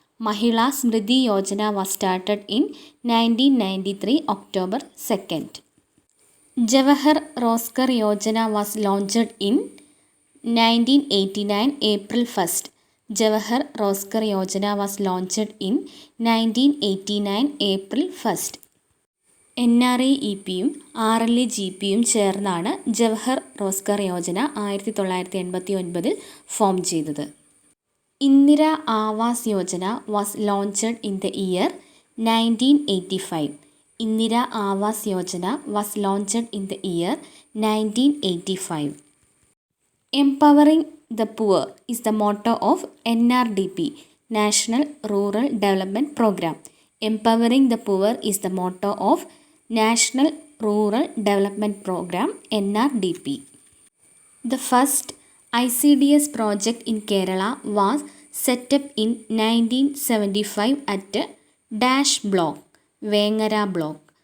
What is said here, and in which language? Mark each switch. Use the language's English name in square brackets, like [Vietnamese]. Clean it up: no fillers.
[English] Mahila Smriti Yojana was started in 1993, October 2nd. Jawahar Roshgar Yojana was launched in 1989, April 1st. Jawahar Roshgar Yojana was launched in 1989, April 1st. [Malayalam] NREP-യും RLAGP-യും ചേർന്നാണ് Jawahar Rozgar Yojana 1989 form ചെയ്തത്. [English] Indira Awas Yojana was launched in the year 1985. Indira Awas Yojana was launched in the year 1985. Empowering the poor is the motto of NRDP, National Rural Development Program. Empowering the poor is the motto of National Rural Development Program, NRDP. The first ICDS project in Kerala was set up in 1975 at Dash Block, Vengara Block.